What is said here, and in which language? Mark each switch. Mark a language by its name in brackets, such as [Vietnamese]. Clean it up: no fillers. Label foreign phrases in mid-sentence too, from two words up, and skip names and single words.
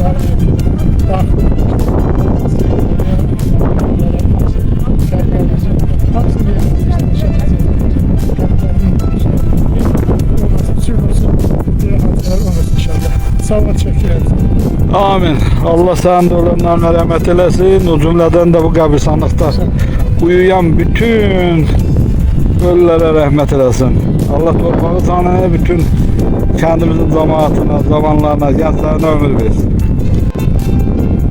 [Turkish] Daha iyi. Sağ ol, teşekkür ederim. Amin. [Azerbaijani] Allah sənin də ölənlərinə rəhmət eləsin. O cümlədən də bu qəbirstanlıqda uyuyan bütün ölülərə rəhmət eləsin. Allah torpağı sana bütün kəndimizin cəmaatına, zamanlarına, gənclərinə ömür versin.